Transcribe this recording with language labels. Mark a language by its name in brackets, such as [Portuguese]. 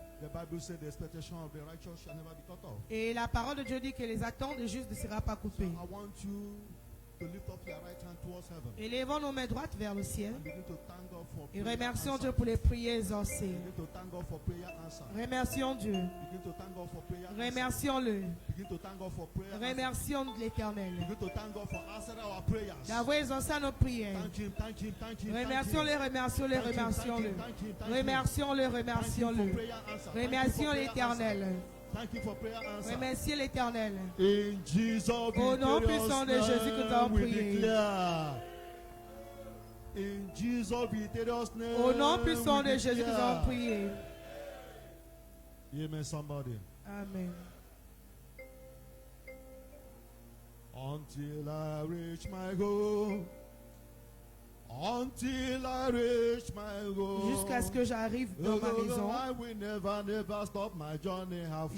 [English] The Bible said the expectation of the righteous shall never be cut off. [French] Et la parole de Dieu dit que les attentes des justes ne seront pas coupées. [English] I want you to lift up your right hand towards heaven. [French] Élevons nos mains droites vers le ciel. [English] And begin to thank God for [French] Et [English] prayer [French] remercions [English] answer. [French] Dieu pour les prières exaucées. [English] Begin to thank God for prayer answer. [French] Remercions Dieu. [English] Begin to thank God for prayer answer. [French] Remercions-le. [English] Begin to thank God for prayer answer. [French] Remercions l'Éternel [English] Begin to thank God for answering our prayers. [French] d'avoir exaucé nos prières. [English] Thank him, thank him, thank him. [French] Remercions-le, remercions-le, remercions-le. Remercions-le, remercions-le. Remercions l'Éternel. [English] Thank you for prayer answer. [French] Remerciez l'Éternel. [English] In Jesus' [French] Au nom puissant de Jésus que nous avons [English] we [French] prié. [English] declare. In Jesus' victorious name. [French] Au nom puissant [English] we [French] de Jésus que nous [English] declare. [French] avons prié. [English] Amen, somebody. [French] Amen. [English] Until I reach my goal. Until I reach my goal. [French] Jusqu'à ce que j'arrive dans ma maison, [English] I will never stop my journey halfway.